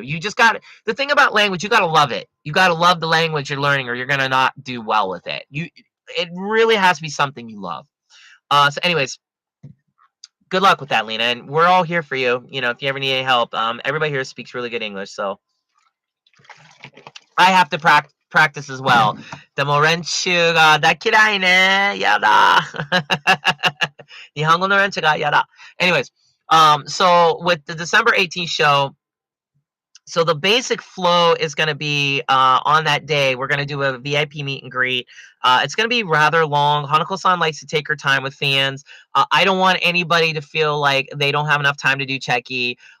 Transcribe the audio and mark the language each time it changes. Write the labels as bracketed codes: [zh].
[en] You just got the thing about language. You got to love it. You got to love the language you're learning, or you're gonna not do well with it. It really has to be something you love. Anyways, good luck with that, Lena. And we're all here for you. If you ever need any help, everybody here speaks really good English, so I have to practice as well. [ja] でも練習ができないね。やだ。日本語の練習がやだ. [en] Anyways, so with the December 18th show, so the basic flow is going to be on that day. We're going to do a VIP meet and greet. It's going to be rather long. Hanako-san likes to take her time with fans. I don't want anybody to feel like they don't have enough time to do checky.